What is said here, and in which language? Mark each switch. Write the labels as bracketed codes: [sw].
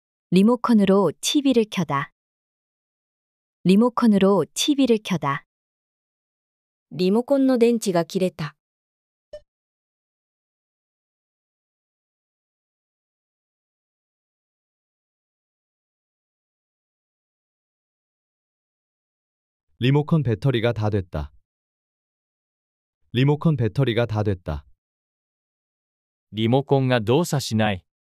[ko] 리모컨으로 TV를 켜다. 리모컨으로 TV를 켜다. [ja] リモコンの電池が切れた。 [ko] 리모컨 배터리가 다 됐다. 리모컨 배터리가 다 됐다. [ja] リモコンが動作しない。